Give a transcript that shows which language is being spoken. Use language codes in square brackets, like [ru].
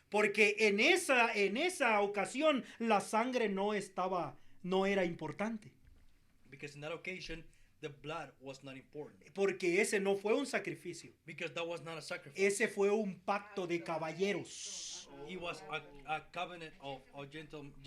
[es] Porque en esa ocasión la sangre no era importante. [en] Because in that occasion, the blood was not important. [es] Porque ese no fue un sacrificio. [en] Because that was not a sacrifice. [es] Ese fue un pacto de caballeros. [en] It was a covenant of gentleman's